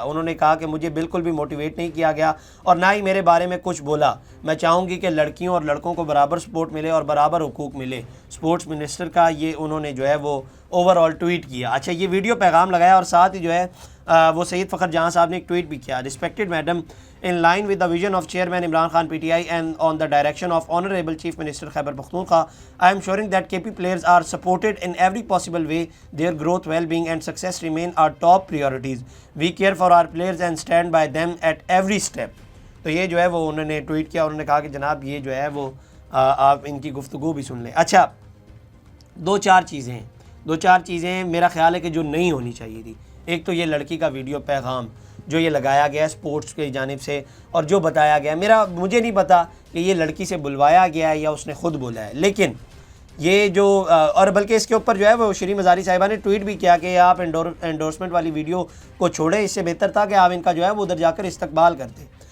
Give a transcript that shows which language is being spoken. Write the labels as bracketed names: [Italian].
[Urdu] انہوں نے کہا کہ مجھے بالکل بھی موٹیویٹ نہیں کیا گیا اور نہ ہی میرے بارے میں کچھ بولا. میں چاہوں گی کہ لڑکیوں اور لڑکوں کو برابر سپورٹ ملے اور برابر حقوق ملے. اسپورٹس منسٹر کا یہ انہوں نے جو ہے وہ اوور آل ٹویٹ کیا. اچھا, یہ ویڈیو پیغام لگایا, اور ساتھ ہی جو ہے وہ سید فخر جہاں صاحب نے ایک ٹویٹ بھی کیا. [English] Respected madam in line with the vision of Chairman Imran Khan PTI and on the direction of Honorable Chief Minister Khyber Pakhtunkhwa, I am ensuring that KP players are supported in every possible way. Their growth, well-being and success remain our top priorities. We care for our players and stand by them at every step. [Urdu] تو یہ جو ہے وہ انہوں نے tweet کیا, انہوں نے کہا کہ جناب یہ جو ہے وہ آپ ان کی گفتگو بھی سن لیں. اچھا, دو چار چیزیں میرا خیال ہے کہ جو نہیں ہونی چاہیے تھی. ایک تو یہ لڑکی کا ویڈیو پیغام جو یہ لگایا گیا ہے سپورٹس کی جانب سے, اور جو بتایا گیا مجھے نہیں پتا کہ یہ لڑکی سے بلوایا گیا ہے یا اس نے خود بولا ہے, لیکن یہ جو اور بلکہ اس کے اوپر جو ہے وہ شری مزاری صاحبہ نے ٹویٹ بھی کیا کہ آپ انڈورسمنٹ والی ویڈیو کو چھوڑیں, اس سے بہتر تھا کہ آپ ان کا جو ہے وہ ادھر جا کر استقبال کرتے.